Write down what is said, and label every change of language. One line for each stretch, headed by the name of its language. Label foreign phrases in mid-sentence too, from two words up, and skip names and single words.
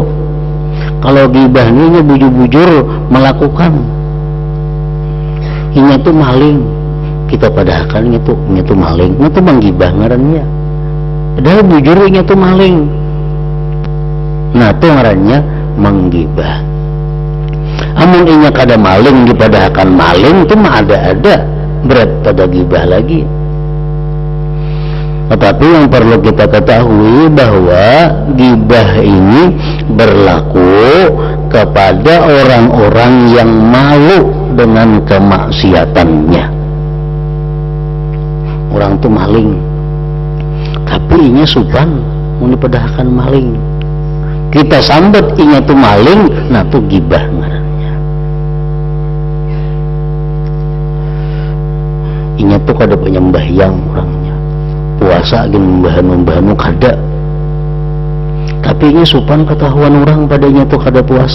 Banjar: Kalau gibah ini bujur-bujur melakukan, ini tuh maling, kita pada akan itu maling, itu menggibah ngarannya. Padahal bujur ini tuh maling, nah itu ngarannya menggibah. Amun inya kada maling daripada akan maling, itu ma ada berat pada gibah lagi.
Indonesian: Tetapi yang perlu kita ketahui bahwa gibah ini berlaku kepada orang-orang yang malu dengan kemaksiatannya.
Banjar: Orang itu maling, tapi inya supan menipadahkan maling. Kita sambat inya itu maling, nah itu gibah ngarannya. Inya itu kada penyembahyang orangnya, puasa gin membahan kada, tapi ini supan ketahuan orang padanya tuh kada puasa.